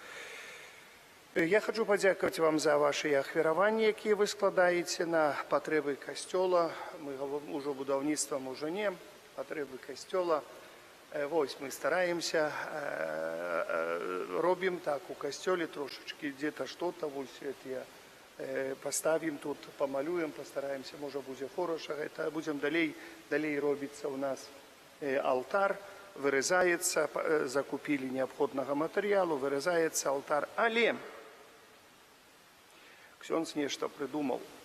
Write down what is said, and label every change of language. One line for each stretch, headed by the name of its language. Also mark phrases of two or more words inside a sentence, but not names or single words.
Belarusian: Я хочу падзякаваць вам за ваши ахвяраванні, якія вы складаеце на патрэбы касцёла. Мы ўжо будаўніцтвам ужо не, патрэбы касцёла. Вось мы стараемся, робім так у касцёле трошачкі,
Russian: где-то что-то,
Belarusian: вось это поставім тут, памалюем, пастараемся, можа будзе хораша, это будзем далей робіцца у нас алтар, вырезаецца, закупілі неабходнага матэрыялу, вырезаецца алтар, але ксёндз нешта прыдумаў.